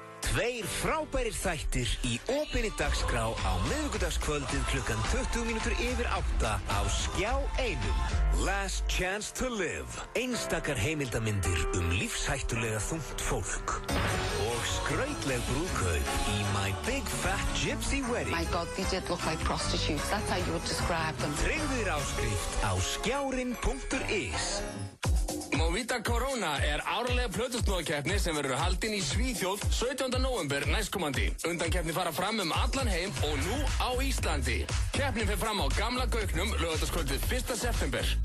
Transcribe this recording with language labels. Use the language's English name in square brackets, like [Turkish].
[Icelandic] Tveir frábærir þættir í opinni dagskrá á miðvikudagskvöldið klukkan 8:20 á Skjá 1. Last Chance to Live. Einstakar heimildamindir lífshættulega þungt fólk. Og skrautleg brúðkaup í My Big Fat Gypsy Wedding. [English] My God, they did look like prostitutes. That's how you would describe them. [Icelandic] Tryggðu þér áskrift á skjárin.is. Movita Corona árlega plötusnúðakeppni sem verður haldin í Svíþjóð 17. nóvember næstkomandi. Undankeppni fara fram allan heim og nú á Íslandi. Keppnin fer fram á Gamla Gauknum laugardagskvöldið 1. september.